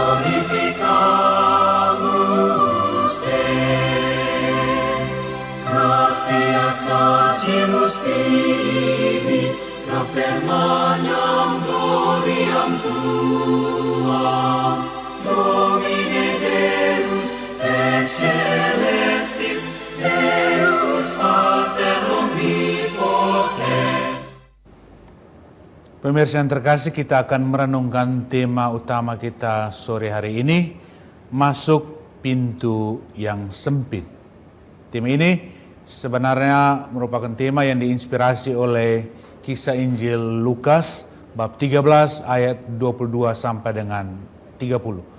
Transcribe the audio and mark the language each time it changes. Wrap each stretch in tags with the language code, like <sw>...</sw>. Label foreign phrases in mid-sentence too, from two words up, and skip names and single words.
<la>glorificamus te gratias agimus tibi propter magnam gloriam tuam Domine Deus et celestis Deus Pater omnipotens.</la> <id>Pemirsa yang terkasih, kita akan merenungkan tema utama kita sore hari ini, masuk pintu yang sempit. Tema ini sebenarnya merupakan tema yang diinspirasi oleh kisah Injil Lukas bab 13 ayat 22 sampai dengan 30.</id>